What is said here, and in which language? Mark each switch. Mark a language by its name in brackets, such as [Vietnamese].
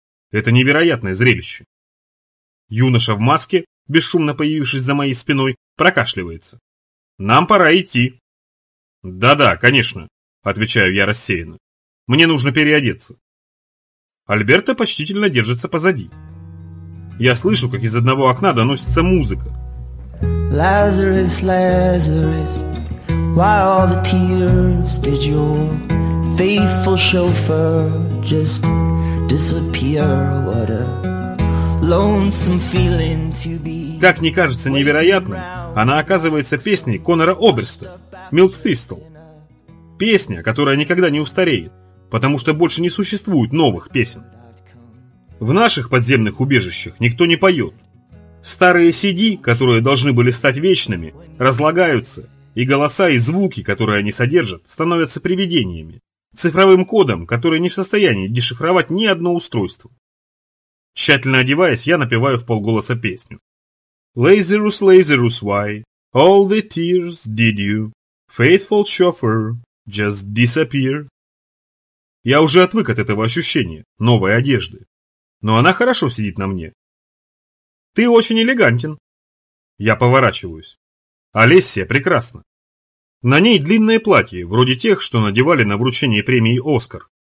[Russian] Это невероятное зрелище. Юноша в маске, бесшумно появившись за моей спиной, прокашливается. «Нам пора идти». «Да-да, конечно», — отвечаю я рассеянно. «Мне нужно переодеться». Альберто почтительно держится позади. Я слышу, как из одного окна доносится музыка. [English] Lazarus, Lazarus, why all the tears did your faithful chauffeur just disappear? What a lonesome feeling to be. [Russian] Как не кажется невероятным, она оказывается песней Конора Оберста «Milk Thistle». Песня, которая никогда не устареет, потому что больше не существует новых песен. В наших подземных убежищах никто не поет. Старые CD, которые должны были стать вечными, разлагаются, и голоса и звуки, которые они содержат, становятся привидениями, цифровым кодом, который не в состоянии дешифровать ни одно устройство. Тщательно одеваясь, я напеваю вполголоса песню. [English] Lazarus, Lazarus, why all the tears did you, faithful chauffeur, just disappear? [Russian] Я уже отвык от этого ощущения, новой одежды. Но она хорошо сидит на мне. Ты очень элегантен. Я поворачиваюсь. Олеся прекрасна. На ней длинное платье, вроде тех, что надевали на вручение премии «Оскар».